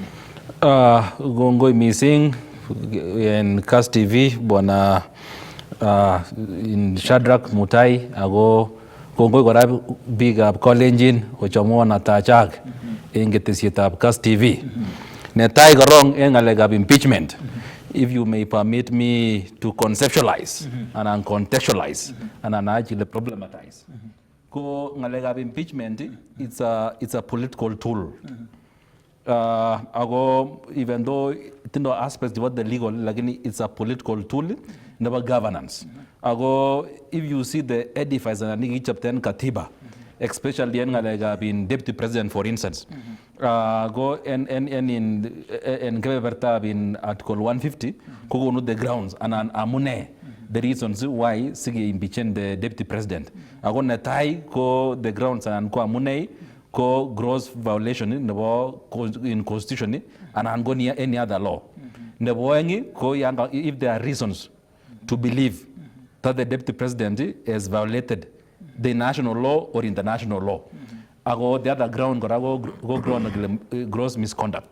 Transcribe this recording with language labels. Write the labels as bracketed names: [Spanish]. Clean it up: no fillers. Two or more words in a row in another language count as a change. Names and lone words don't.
[Kalenjin] Kongoi mising en Kass TV bwana Shadrack Mutai ako kongoi kora biikab Kalenjin kochomwon atachak en ketesietab Kass TV. Netai korong en ngalekab [English] impeachment, if you may permit me to conceptualize and contextualize and actually problematize. [Kalenjin] Ko ngalekab [English] impeachment, it's a political tool. Ago even though tindo aspects about the legal, lakini it's a political tool, never governance. Ago if you see the edifice and nigi chapter katiba, especially in deputy president, for instance, go and in Article 150, go on the grounds and amune the reasons why sige impeaching the deputy president. [Kalenjin] Ago natai ko [English] the grounds and [Kalenjin] ko amune ko [English] gross violation in constitution and go near any other law. [Kalenjin] Neboengi ko yanga [English] if there are reasons to believe that the deputy president has violated the national law or international law. Ago the other ground go ground gross misconduct.